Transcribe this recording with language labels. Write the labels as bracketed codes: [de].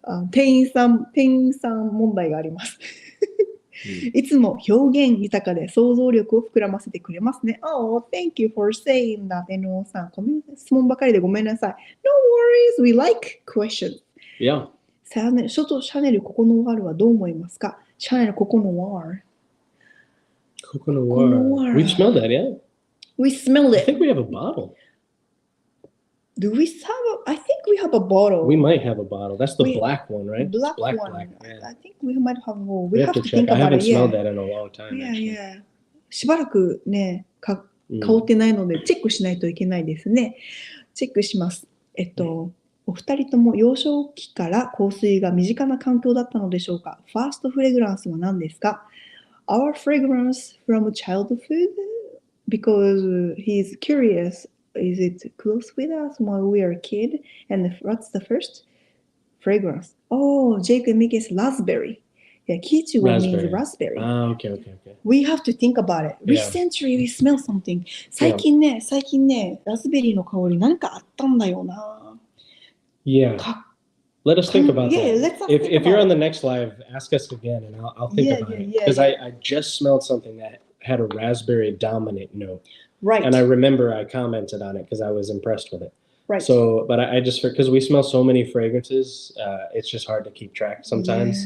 [ja] 店員さん問題があります。いつも表現豊かで想像力を膨らませてくれますね。 [en] Oh, thank you for saying that, NO さん。 [ja] 質問ばかりでごめんなさい。 [en] No worries, we like questions. Yeah. [ja] シャネルココノワールはどう思いますか？シャネルココノワール。ココノワール。 [en] We smelled that, yeah? We smelled it. I think we have a bottle. Do we have I think we have a bottle. We might have a bottle. That's the black one, right? Black one. Yeah. I think we might have one. We have to check. I haven't smelled that in a long time. Yeah. [ja] しばらくね、香ってないのでチェックしないといけないですね。チェックします。お二人とも幼少期から香水が身近な環境だったのでしょうか？ファーストフレグランスは何ですか？ [en] Our fragrance from childhood? Because he's curious. Is it close with us when we are a kid? And what's the first fragrance? Oh, Jake and Mickey's raspberry. Yeah, Kiichigo means raspberry. Okay. We have to think about it. Yeah. Recently we smell something. [ja] 最近ね、ラズベリーの香りなんかあったんだよな。 [en] Yeah. Let us think about Yeah, that. let's think If you're about on the next live, ask us again, and I'll think about it. Because I just smelled something that had a raspberry dominant note. Right. And I remember I commented on it because I was impressed with it. Right. So, but I just, because we smell so many fragrances, it's just hard to keep track sometimes.